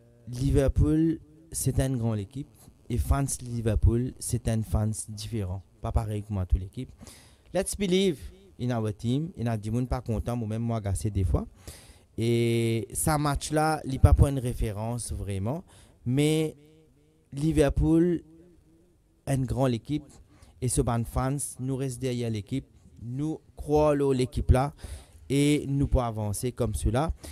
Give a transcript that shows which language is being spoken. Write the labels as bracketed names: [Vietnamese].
[French] Liverpool, c'est une grande équipe. Et fans Liverpool, c'est un fans différent. Pas pareil que moi, toute l'équipe. [English] Let's believe in our team. [French] Il y a des gens pas contents, moi-même, moi, agacé des fois. Et ce match-là, il n'est pas pour une référence vraiment. Mais Liverpool est une grande équipe et ce band fans nous reste derrière l'équipe, nous croyons l'équipe là et nous pouvons avancer comme cela.